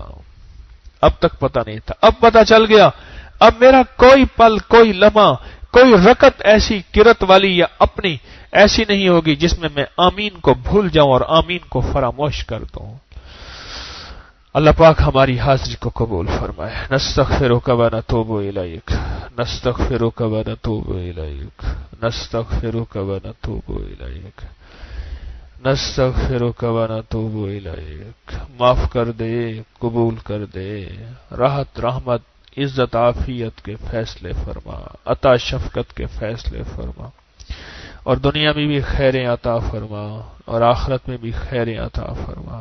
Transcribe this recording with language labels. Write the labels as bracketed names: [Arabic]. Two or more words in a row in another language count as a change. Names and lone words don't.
[Urdu] اب تک پتہ نہیں تھا، اب پتہ چل گیا. اب میرا کوئی پل، کوئی لمحہ، کوئی رکعت ایسی کرت والی یا اپنی ایسی نہیں ہوگی جس میں آمین کو بھول جاؤں اور آمین کو فراموش کر دوں. اللہ پاک ہماری حاضری کو قبول فرمائے. [Arabic] نستغفرک و نتوب الیک، نستغفرک و نتوب الیک، نستغفرک و نتوب الیک، نستغفرک و نتوب الیک. [Urdu] معاف کر دے، قبول کر دے، راحت، رحمت، عزت، عافیت کے فیصلے فرما، عطا شفقت کے فیصلے فرما اور دنیا میں بھی خیریں عطا فرما اور آخرت میں بھی خیریں عطا فرما.